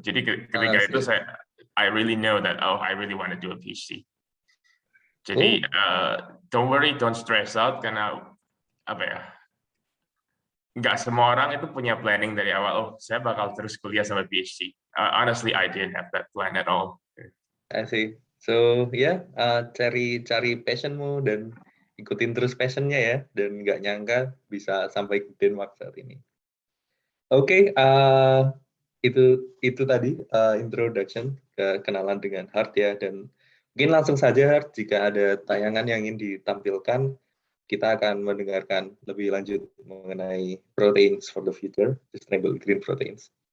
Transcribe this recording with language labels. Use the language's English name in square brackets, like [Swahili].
[Indonesian] Jadi ketika itu [English] I really know that I really want to do a PhD. [Indonesian] Jadi [English] don't worry, don't stress out [Indonesian] karena apa ya? Nggak semua orang itu punya planning dari awal. Saya bakal terus kuliah sampai PhD. [English] Honestly, I didn't have that plan at all. I see. [Indonesian] So cari passionmu dan ikutin terus passionnya ya, dan nggak nyangka bisa sampai ke Denmark saat ini. Oke, itu tadi introduction ke kenalan dengan Hart ya, dan mungkin langsung saja Hart, jika ada tayangan yang ingin ditampilkan, kita akan mendengarkan lebih lanjut mengenai [English] proteins for the future, sustainable green proteins.